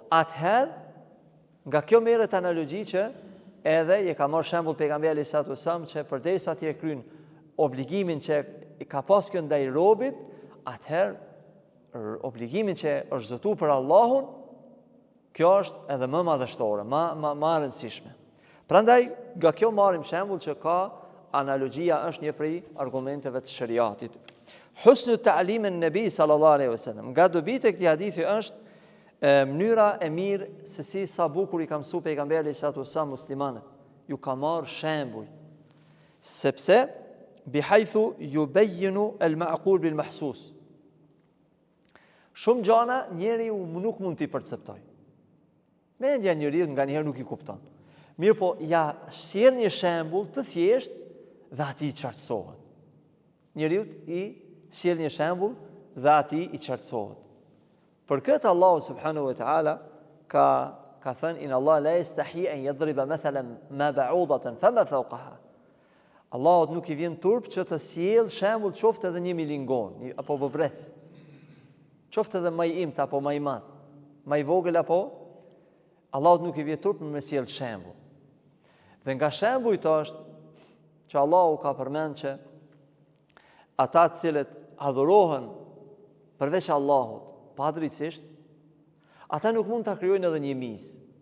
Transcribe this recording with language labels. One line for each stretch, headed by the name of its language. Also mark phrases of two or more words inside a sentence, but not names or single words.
Albanian: Atëherë nga kjo merret analogji që edhe i ka marrë shembull pejgamberi
Arabic: عليه الصلاة والسلام
Albanian: që përderisa ti e kryen obligimin që i ka pas kjo ndaj robit, atëherë obligimin që është zëtuar për Allahun, kjo është edhe më madhështore, më e rëndësishme. Prandaj nga kjo marrim shembull që ka analogjia është një prej argumenteve të shariatit.
Arabic: حسن تعليم النبي صلى الله عليه وسلم.
Albanian: Nga dobit e këtij hadithi është mënyra e mirë se si sa bukur i ka mësuar pejgamberi
Arabic: صلى الله عليه وسلم
Albanian: muslimanët. Ju ka marrë shembull. Sepse
Arabic: بحيث يبين المعقول بالمحسوس.
Albanian: Shumë gjëra njeriu nuk mund t'i perceptojë. Mendja njeriu nganjëherë nuk i kupton. Mirë po, ja sjell një shembull të thjeshtë dhe ati i qartësohet. Njeriu i sjell një shembull dhe ati i qartësohet. Për këtë Allahu
Arabic: سبحانه وتعالى
Albanian: ka thënë
Arabic: إن الله لا يستحيي أن يضرب مثلا ما بعوضة فما فوقها.
Albanian: Allahut nuk i vjen turp që të sjell shembull qoftë edhe një milingon apo bobrec. Qoftë edhe më i imt apo më i madh, më i vogël apo Allahut nuk i vjen turp me sjell shembull. Dhe nga shembujt është që Allahu ka përmend që ata të cilët adhurohen përveç Allahut padrejtisht, ata nuk mund ta krijojnë edhe një mizë.